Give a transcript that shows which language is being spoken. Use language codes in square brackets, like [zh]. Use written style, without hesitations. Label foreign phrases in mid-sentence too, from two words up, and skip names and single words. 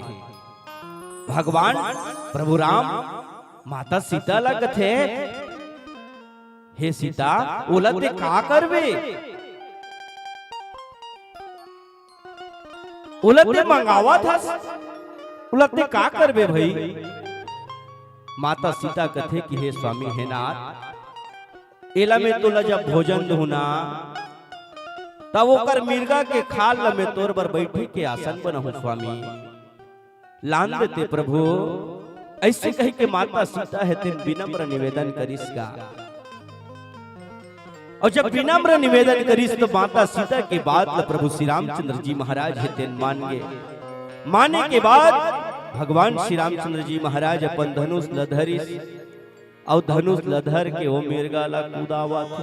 [hne] भगवान प्रभु राम माता सीता ला कथे, हे सीता ओलते का करबे, उलते मंगावा था, उलते का करबे भाई। माता सीता कथे कि हे स्वामी, हे नाथ, एला में तो जब भोजन होना तब ओकर मिर्गा के खाल में तोर बर बैठे के आसन बनहु स्वामी, लान देते प्रभु। ऐसे कही के माता सीता है तेन विनम्र निवेदन करिसगा। और जब विनम्र निवेदन करिस तो माता सीता के बाद प्रभु श्री रामचंद्र जी महाराज है तेन मान गए। माने के बाद भगवान श्री रामचंद्र जी महाराज अपन धनुष लधरिस और धनुष लधर के वो मिर्गा ला कूदावा थे।